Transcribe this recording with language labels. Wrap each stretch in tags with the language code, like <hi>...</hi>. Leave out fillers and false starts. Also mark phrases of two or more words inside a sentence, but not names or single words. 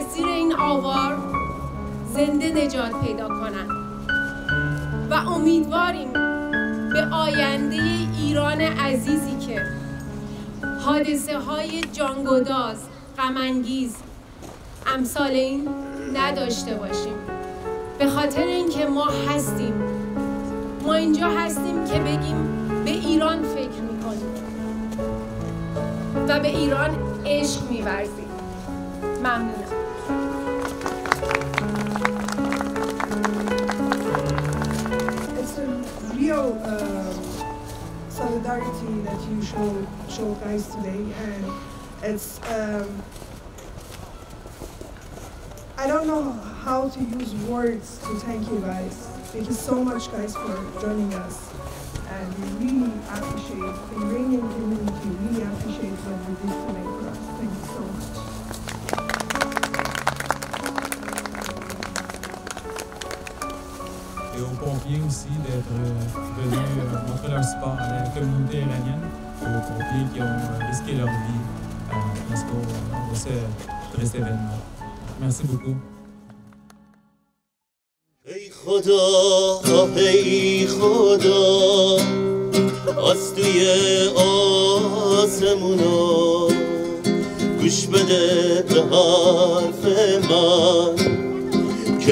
<fa>زیر این آوار زنده نجات پیدا کنند و امیدواریم به آینده ایران عزیزی که حادثه های جانگداز غم‌انگیز امثال این نداشته باشیم به خاطر اینکه ما اینجا هستیم که بگیم به ایران فکر میکنیم و به ایران عشق می‌ورزیم. ممنونم.</fa> <en>It's a real solidarity that you show guys today, and it's I don't know how to use words to thank you guys. Thank you so much, guys, for joining us. And we really appreciate the Iranian community, really appreciate what you did today for us. Thank you so much.</en> <fr>Et aux pompiers aussi d'être venus montrer leur support à la communauté iranienne, aux pompiers qui ont risqué leur vie pour cet événement. Merci beaucoup.</fr> <fa>ای خدا از توی آسمونا گوش بده به حرف من</fa>